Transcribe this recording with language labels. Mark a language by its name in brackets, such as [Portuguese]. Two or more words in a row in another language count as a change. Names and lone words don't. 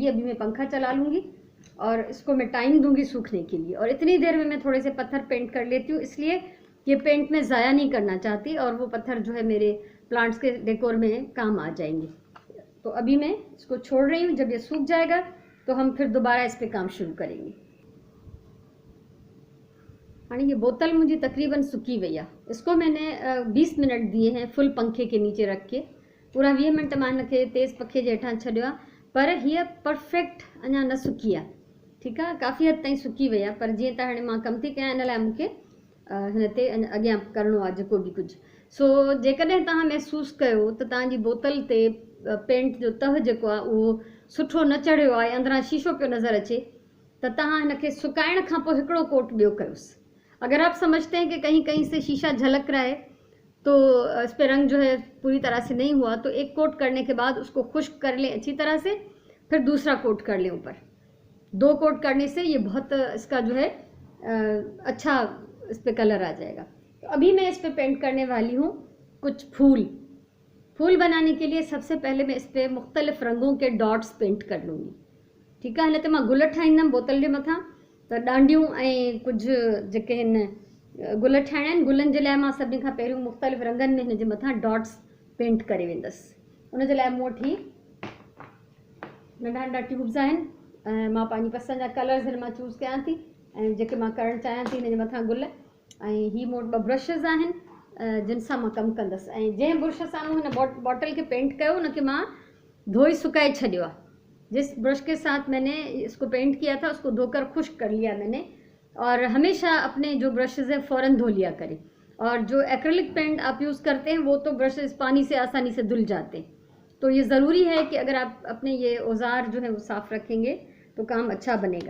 [Urdu] ابھی میں پنکھا چلا لوں گی اور اس کو میں ٹائم دوں گی سوکھنے کے لیے، اور اتنی دیر میں میں تھوڑے سے پتھر پینٹ کر لیتی ہوں، اس لیے یہ پینٹ میں ضائع نہیں کرنا چاہتی اور وہ پتھر جو ہے میرے پلانٹس کے ڈیکور میں کام آ جائیں گے. تو ابھی میں اس کو چھوڑ رہی ہوں، جب یہ سوکھ جائے گا تو ہم پھر دوبارہ اس پر کام شروع کریں گے. ہاں، یہ بوتل مجھے تقریباً سوکی وہی ہے. اس کو میں نے 20 منٹ دیے ہیں فل پنکھے کے نیچے رکھ کے, [Sindhi] पूरा 20 मिनट मां हिनखे तेज़ पंखे जे हेठां छॾियो आहे, पर हीअ परफेक्ट अञा न सुकी आहे, [Urdu] ٹھیک ہے. [Sindhi] काफ़ी हद ताईं सुकी वही है, पर जीअं त हाणे मां कमु थी कयां इन लाइ मूंखे हिन ते अॻियां करिणो आहे जेको बि कुझु। सो जेकॾहिं तव्हां महसूसु कयो त तव्हांजी बोतल ते पेंट जो तह जेको आहे उहो सुठो न चढ़ियो आहे, अंदरां शीशो पियो नज़र अचे, त तव्हां हिनखे सुकाइण खां पोइ हिकिड़ो कोट ॿियो कयोसि। [Urdu] اگر آپ سمجھتے ہیں کہ کہیں کہیں سے شیشہ جھلک رہا ہے تو اس پہ رنگ جو ہے پوری طرح سے نہیں ہوا، تو ایک کوٹ کرنے کے بعد اس کو خشک کر لیں اچھی طرح سے، پھر دوسرا کوٹ کر لیں اوپر. 2 کوٹ کرنے سے یہ بہت اس کا جو ہے اچھا اس پہ کلر آ جائے گا. تو ابھی میں اس پہ پینٹ کرنے والی ہوں کچھ پھول بنانے کے لیے سب سے پہلے میں اس پہ مختلف رنگوں کے ڈاٹس پینٹ کر لوں گی، ٹھیک ہے. [Sindhi] हिन ते मां गुल ठाहींदमि बोतल जे मथां, त डांडियूं ऐं कुझु जेके हिन गुल ठाहिणा आहिनि, गुलनि जे लाइ मां सभिनी खां पहिरियों मुख़्तलिफ़ रंगनि में हिन जे मथां डॉट्स पेंट करे वेंदसि। उन जे लाइ मूं वटि नंढा नंढा ट्यूब्स आहिनि ऐं मां पंहिंजी पसंदि जा कलर्स हिन मां चूज़ कयां थी ऐं जेके मां करणु चाहियां थी हिन जे मथां गुल। ऐं ही मूं वटि 2 ब्रशिज़ आहिनि जिन सां मां कमु कंदसि, ऐं जंहिं ब्रश सां मूं हिन बॉटल खे पेंट कयो उनखे मां धोई सुकाए छॾियो। [Urdu] جس برش کے ساتھ میں نے اس کو پینٹ کیا تھا اس کو دھو کر خشک کر لیا میں نے. اور ہمیشہ اپنے جو برشز ہیں فوراً دھو لیا کریں. اور جو ایکریلک پینٹ آپ یوز کرتے ہیں وہ تو برشز پانی سے آسانی سے دھل جاتے ہیں. تو یہ ضروری ہے کہ اگر آپ اپنے یہ اوزار جو ہے وہ صاف رکھیں گے تو کام اچھا بنے گا.